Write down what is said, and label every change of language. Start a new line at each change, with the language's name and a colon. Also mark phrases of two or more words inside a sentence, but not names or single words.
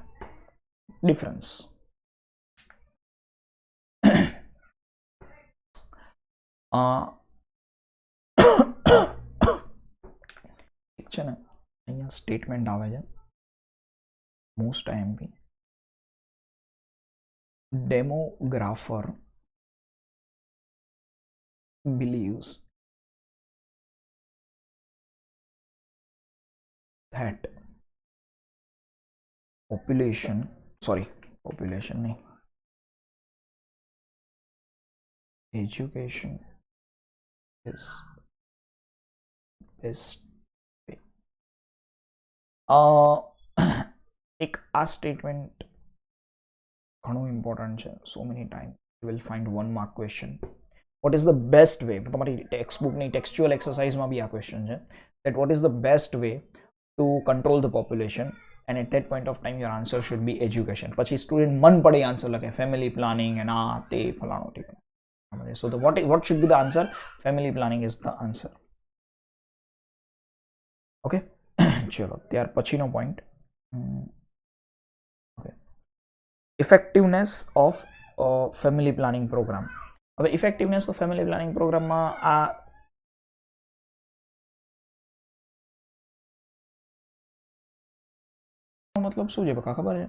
Gujarati: ડિફરન્સ. ઠીક છે ને, અહીંયા સ્ટેટમેન્ટ આવે છે
English: most IMP. Demographer believes that population नहीं, education is best way.
Gujarati: એક આ સ્ટેટમેન્ટ ઘણું ઇમ્પોર્ટન્ટ છે.
English: So many time you will find 1 mark question. What is the best way?
Gujarati: તમારી ટેક્સ્ટબુકની ટેક્સ્ચ્યુઅલ એક્સરસાઇઝમાં બી આ ક્વેશ્ચન છે
English: that what is the best way to control the population, and at that point of time your answer should be education.
Gujarati: પછી સ્ટુડન્ટ મન પડે આન્સર લખે
English: family planning
Gujarati: અને આ તે ફલાણું ઠીક.
English: So what should be the answer? Family planning is the answer. Okay.
Gujarati: ચલો ત્યાર પછીનો
English: point, okay, effectiveness of family planning program.
Gujarati: હવે
English: effectiveness of family planning
Gujarati: પ્રોગ્રામમાં આ મતલબ શું છે ખબર છે?